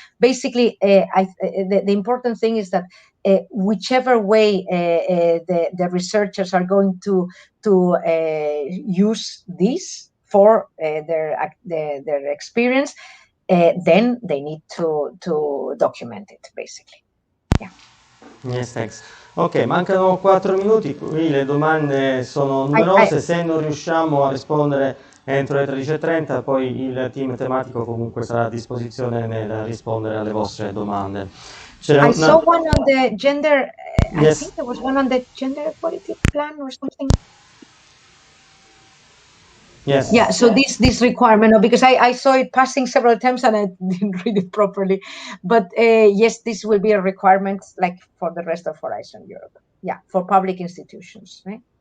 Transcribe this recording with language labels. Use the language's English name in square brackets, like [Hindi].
[English] Basically, the important thing is that whichever way the researchers are going to use this for their experience, then they need to document it, basically. Yeah. Yes, thanks. [Italian] Ok, mancano 4 minuti, qui le domande sono numerose, se non riusciamo a rispondere entro le 13:30, poi il team tematico comunque sarà a disposizione nel rispondere alle vostre domande. [English] I saw one on the gender, yes. I think there was one on the gender equality plan or something. Yes. Yeah, so this requirement, because I saw it passing several times and I didn't read it properly. But yes, this will be a requirement like for the rest of Horizon Europe. Yeah, for public institutions, right?